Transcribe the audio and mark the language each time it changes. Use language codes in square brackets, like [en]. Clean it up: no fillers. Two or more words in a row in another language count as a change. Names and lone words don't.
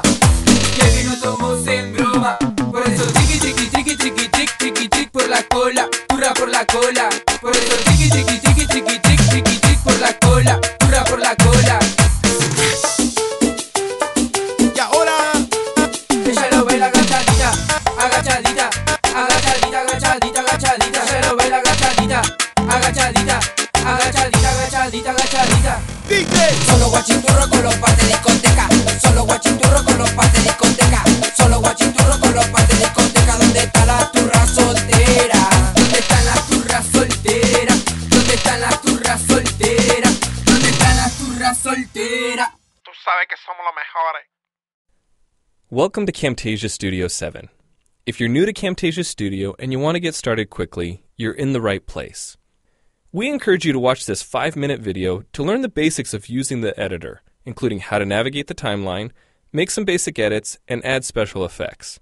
[es] Que vino tomos en broma. Por eso triqui triqui triqui triqui triqui triqui triqui por la cola, turra por la cola. Por eso triqui triqui triqui triqui triqui triqui triqui por la cola, turra por la cola. Y ahora, Ella lo baila agachadita, agachadita, agachadita, agachadita, agachadita. Ella lo baila agachadita, agachadita, agachadita, agachadita, agachadita. DJ. Solo guachiturro con los par de discoteca. Solo guachiturro con los par de discoteca. Solo guachiturro con los par de discoteca. ¿Dónde está la turra soltera? ¿Dónde están las turras solteras? ¿Dónde están las turras solteras? ¿Dónde están las turras solteras? Tú sabes que somos los mejores. [en] Welcome to Camtasia Studio 7. If you're new to Camtasia Studio and you want to get started quickly, you're in the right place. We encourage you to watch this 5-minute video to learn the basics of using the editor, including how to navigate the timeline, make some basic edits, and add special effects.